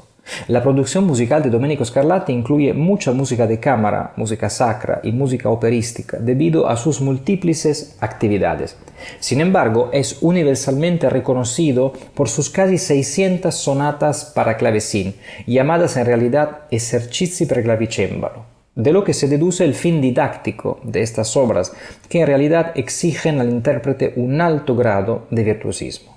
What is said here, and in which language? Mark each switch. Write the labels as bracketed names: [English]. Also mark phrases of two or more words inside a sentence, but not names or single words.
[Spanish] La producción musical de Domenico Scarlatti incluye mucha música de cámara, música sacra y música operística debido a sus múltiples actividades. Sin embargo, es universalmente reconocido por sus casi 600 sonatas para clavecín, llamadas en realidad [Italian] esercizi per clavicembalo, [Spanish] de lo que se deduce el fin didáctico de estas obras, que en realidad exigen al intérprete un alto grado de virtuosismo.